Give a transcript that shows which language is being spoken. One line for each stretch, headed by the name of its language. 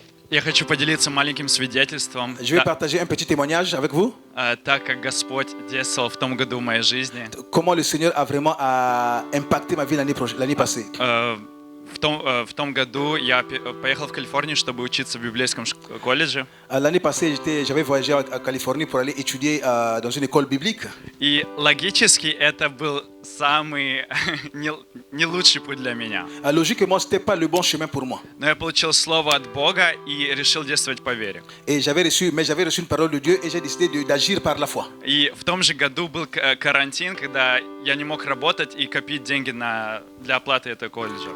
Russian: Я хочу поделиться маленьким свидетельством,
French: Je vais partager un petit témoignage avec vous.
Russian: так как Господь действовал в том году в моей жизни.
French: Comment le Seigneur a vraiment impacté ma vie l'année passée.
Russian: В том году я поехал в Калифорнию, чтобы учиться в библейском колледже.
French: L'année passée, j'avais voyagé en Californie pour aller étudier dans une école biblique.
Russian: И логически это был самый не лучший путь для меня.
French: Logiquement, ce n'était pas le bon chemin pour moi.
Russian: Но я получил слово от Бога и решил действовать по вере.
French: Et j'avais reçu une parole de Dieu et j'ai décidé d'agir par la foi.
Russian: И в том же году был карантин, когда я не мог работать и копить деньги для оплаты этого колледжа.